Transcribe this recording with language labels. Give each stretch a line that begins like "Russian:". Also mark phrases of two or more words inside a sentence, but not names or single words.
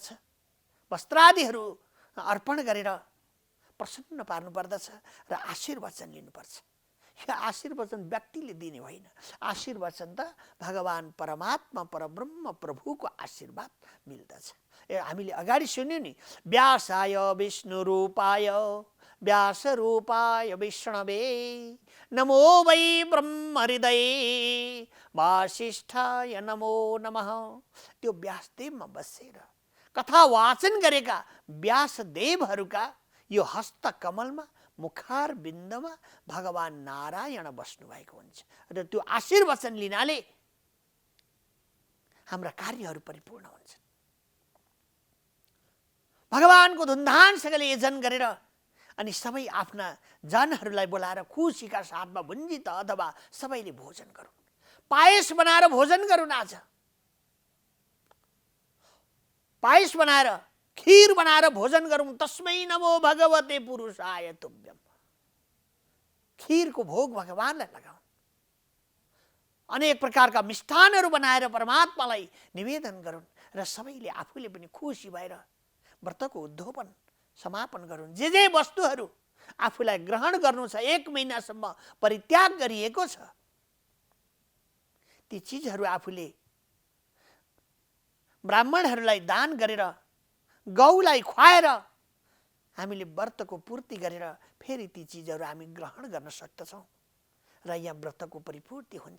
Nepali: वस्त्रादिहरू अर्पण गरेर प्रसन्न पार्नु पर्दछ र आशीर्वचन लिनुपर्छ। यो आशीर्वचन व्यक्तिले दिने होइन, आशीर्वचन त भगवान परमात्मा परब्रह्म प्रभुको आशीर्वाद मिल्दछ। हामीले अगाडि सुन्यौँ नि,
Sanskrit: व्यासाय विष्णु रूपाय व्यास रूपाय विष्णवे नमो वै ब्रह्म हृदय वासिष्ठाय नमो नमः।
Nepali: त्यो व्यासदेवमा बसेर कथा वाचन गरेका व्यासदेवहरूका यो हस्त कमलमा मुखार बिन्दमा भगवान नारायण बस्नु भएको हुन्छ र त्यो आशीर्वचन लिनाले हाम्रा कार्यहरू परिपूर्ण हुन्छन्। भगवानको धुमधामसँगले यजन गरेर अनि सबै आफ्ना जनहरूलाई बोलाएर खुसीका साथमा भुन्जित अथवा सबैले भोजन गरून्, पायस बनाएर भोजन गरून्। आज पायस बनाएर खीर बनाएर भोजन गरौँ।
Sanskrit: तस्मै नमो भगवते पुरुषाय तुभ्यम।
Nepali: खीरको भोग भगवानलाई लगाउँ। अनेक प्रकारका मिष्ठानहरू बनाएर परमात्मालाई निवेदन गरून् र सबैले आफूले पनि खुसी भएर व्रतको उद्योपन समापन गरून्। जे वस्तुहरू आफूलाई ग्रहण गर्नु छ, 1 महिनासम्म परित्याग गरिएको छ, ती चिजहरू आफूले ब्राह्मणहरूलाई दान गरेर गौलाई खुवाएर हामीले व्रतको पूर्ति गरेर फेरि ती चिजहरू हामी ग्रहण गर्न सक्दछौँ र यहाँ व्रतको परिपूर्ति हुन्छ।